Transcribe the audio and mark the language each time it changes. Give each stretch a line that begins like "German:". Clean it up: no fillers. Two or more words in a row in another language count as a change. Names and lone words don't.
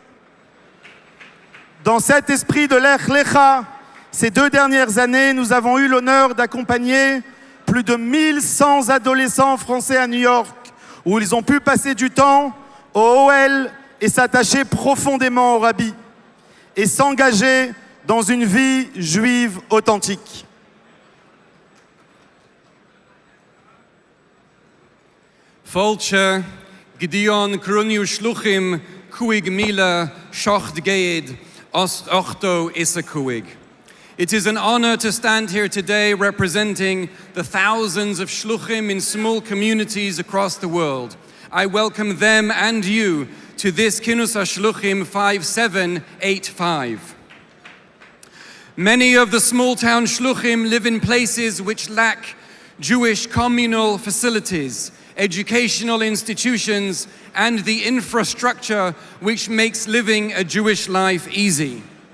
French: Dans cet esprit de Lech Lecha, ces 2 dernières années, nous avons eu l'honneur d'accompagner plus de 1100 adolescents français à New York, où ils ont pu passer du temps au OL et s'attacher profondément au Rabbi, et s'engager dans une vie juive authentique. Volche, Gideon, Kruniu, Shluchim, Kuig Mila, Shocht Geid, Ochto Isakuig.
English: It is an honor to stand here today representing the thousands of Shluchim in small communities across the world. I welcome them and you to this Kinus HaShluchim 5785. Many of the small town Shluchim live in places which lack Jewish communal facilities, educational institutions, and the infrastructure which makes living a Jewish life easy.